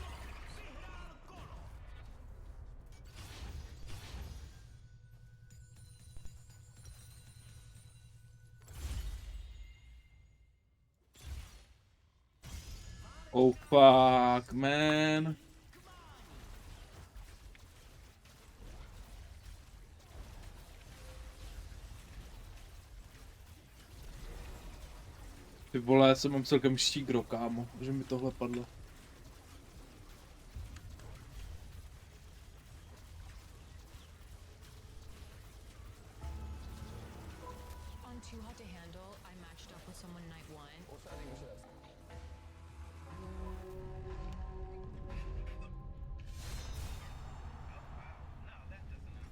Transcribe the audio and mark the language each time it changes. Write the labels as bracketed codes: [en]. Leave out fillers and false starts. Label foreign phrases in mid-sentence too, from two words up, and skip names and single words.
[en] Oh fuck, man. [cs] Ty vole, já jsem mám celkem štígro, kámo, že mi tohle padlo. [en] On Too Hot to Handle, I matched up with someone night 1. What's that English says? No, that does